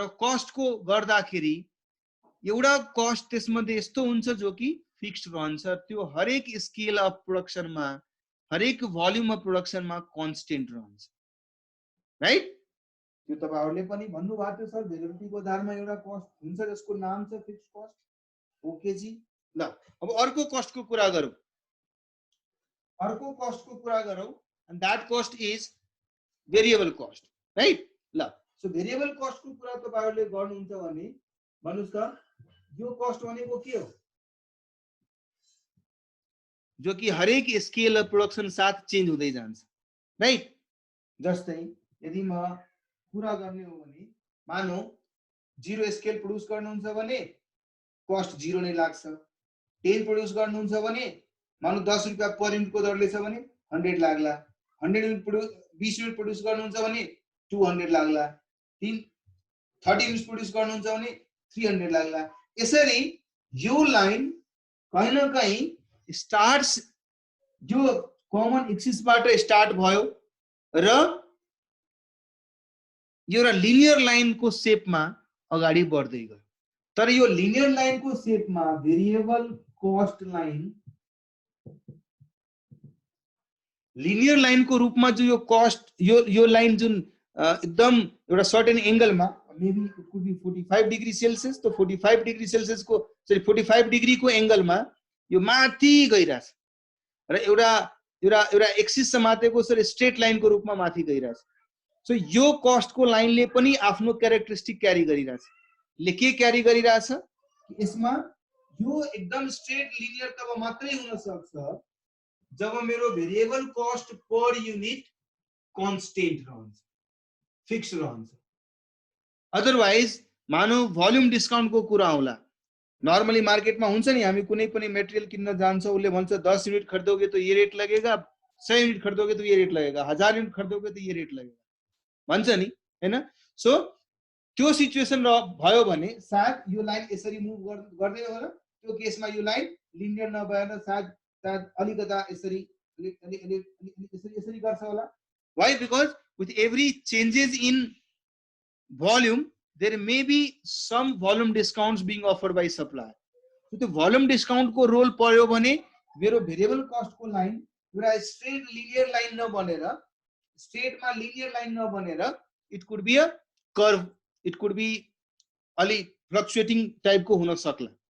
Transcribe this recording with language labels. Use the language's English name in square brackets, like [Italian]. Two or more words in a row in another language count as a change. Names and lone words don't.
[Nepali] कस्ट को गर्दाखेरि एउटा कस्ट त्यसमध्ये यस्तो हुन्छ जो कि फिक्स्ड रहन्छ त्यो हरेक [English] scale of production [Nepali] मा हरेक [English] volume of production [Nepali] मा कन्स्टेन्ट रहन्छ राइट त्यो तपाईहरुले पनि भन्नु भएको छ सर भेरिएबिलिटी को आधारमा एउटा कस्ट हुन्छ जसको नाम छ [English] fixed cost [Nepali] ओके जी ल अब अर्को कस्ट को कुरा गरौं [English] and that cost is variable cost right [Nepali] ल सो [English] variable cost [Nepali] को कुरा तपाईहरुले गर्नुहुन्छ भने भन्नुस् त यो कस्ट भनेको के हो जो कि हरेक [English] scale of production [Nepali] साथ चेन्ज हुँदै जान्छ राइट जस्तै यदि म कुरा गर्ने हो भने मानौ 0 स्केल प्रोड्युस गर्नुहुन्छ भने कस्ट 0 नै लाग्छ 10 प्रोड्युस गर्नुहुन्छ भने मानौ 10 रुपैयाँ [English] per unit [Nepali] को दरले छ भने 100 लाग्ला 100 युनिट 20 युनिट प्रोड्युस गर्नुहुन्छ भने 200 लाग्ला 30 युनिट प्रोड्युस गर्नुहुन्छ भने 300 लाग्ला यसरी यो लाइन [Hindi] कहीं न कहीं [Nepali] स्टार्ट्स जो [English] common axis [Nepali] बाट स्टार्ट भयो र यो एउटा [English] linear line [Nepali] को शेप मा अगाडि बढ्दै गयो तर यो [English] linear line [Nepali] को शेप मा [English] variable cost line linear line [Nepali] को रूपमा जो यो कस्ट यो लाइन जुन एकदम एउटा [English] certain angle [Nepali] मा [English] maybe it could be 45 degree Celsius to 45 degree Celsius [Nepali] को सरी 45 डिग्री को एंगल मा यो माथि गइराछ र एउटा एउटा एउटा एक्सिस समातेको सर [English] straight line [Nepali] को रूपमा माथि गइराछ सो यो कस्ट को लाइन ले पनि आफ्नो [English] characteristic carry [Nepali] गरिराछ ले के क्यारी गरिराछ यसमा यो एकदम [English] straight linear [Nepali] तब मात्रै हुन सक्छ जब मेरो [English] variable cost per unit constant [Nepali] रहन्छ फिक्स रहन्छ अदरवाइज मानौ [English] volume discount [Nepali] को कुरा होला नर्मली मार्केट में हुन्छ नि हामी कुनै पनि मटेरियल किन्न जान्छौं उले भन्छ [Hindi] 10 यूनिट खरीदोगे तो ये रेट लगेगा 100 यूनिट खरीदोगे तो ये रेट लगेगा 1000 यूनिट खरीदोगे तो ये रेट लगेगा [Nepali] भन्छ नि हैन सो त्यो सिचुएसन भयो भने सायद यो लाइन यसरी मुभ गर्दै होला त्यो केसमा यो लाइन लिनियर नभएर सायद अलिकता यसरी यसरी गर्छ होला [English] why because with every changes in volume there may be some volume discounts being offered by supplier so the volume discount [Nepali] को रोल पर्यो भने मेरो [English] variable cost [Nepali] को लाइन एउटा [English] straight linear line नबनेर स्ट्रेट मा लिनियर लाइन नबनेर it could be a curve it could be अलि फ्लक्चुएटिङ टाइप को हुन सक्ला